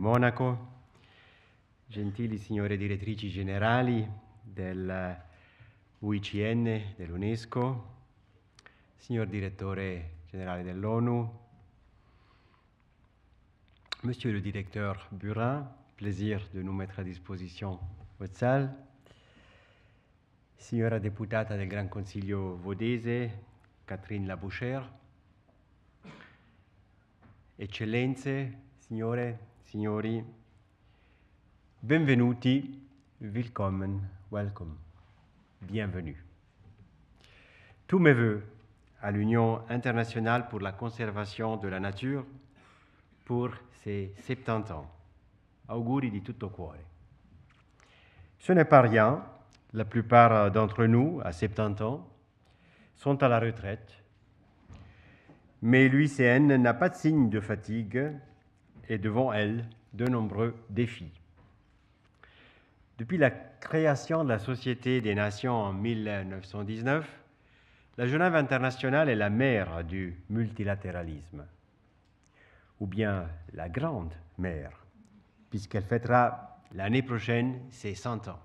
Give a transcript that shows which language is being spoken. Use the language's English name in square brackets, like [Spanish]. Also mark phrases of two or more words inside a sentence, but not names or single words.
[Italian] Monaco, gentili signore direttrici generali del UICN, dell'UNESCO, signor direttore generale dell'ONU, [French] Monsieur le directeur Burin, plaisir de nous mettre à disposition votre salle, [Italian] signora deputata del Gran Consiglio Vodese, Catherine Labouchere, Eccellenze, signore, signori, benvenuti, [German] willkommen, welcome, [French] bienvenue. Tous mes voeux à l'Union internationale pour la conservation de la nature pour ses 70 ans. [Italian] Auguri di tutto cuore. [French] Ce n'est pas rien, la plupart d'entre nous, à 70 ans, sont à la retraite. Mais l'UICN n'a pas de signe de fatigue et devant elle, de nombreux défis. Depuis la création de la Société des Nations en 1919, la Genève internationale est la mère du multilatéralisme, ou bien la grande mère, puisqu'elle fêtera l'année prochaine ses 100 ans.